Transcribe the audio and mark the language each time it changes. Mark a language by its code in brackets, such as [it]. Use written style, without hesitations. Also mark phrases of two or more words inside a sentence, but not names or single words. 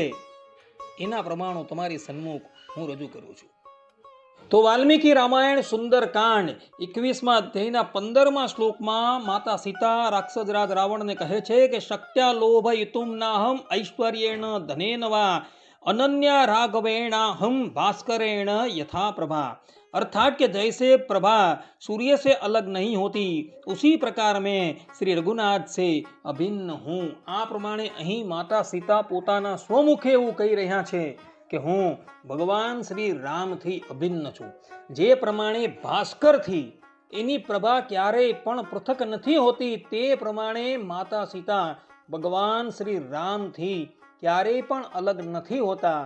[gu] એના પ્રમાણો તમારી સન્મુખ હું રજૂ કરું છું. તો વાલ્મીકી રામાયણ સુંદરકાંડ 21મા અધ્યાયના 15મા શ્લોકમાં માતા સીતા રાક્ષસરાજ રાવણને કહે છે કે [sa] शक्त्या लोभयितुम नाहम ऐश्वर्येण धनेन वा अनन्या राघवेणाहम भास्करेण यथा प्रभा. [hi] अर्थात कि जैसे प्रभा सूर्य से अलग नहीं होती उसी प्रकार में श्री रघुनाथ से अभिन्न हूँ. [gu] આ પ્રમાણે અહીં માતા સીતા પોતાના સ્વમુખે એવું કહી રહ્યા છે કે હું ભગવાન શ્રી રામથી અભિન્ન છું. જે પ્રમાણે ભાસ્કરથી એની પ્રભા ક્યારેય પણ પૃથક નથી હોતી, તે પ્રમાણે માતા સીતા ભગવાન શ્રી રામથી ક્યારેય પણ અલગ નથી હોતા.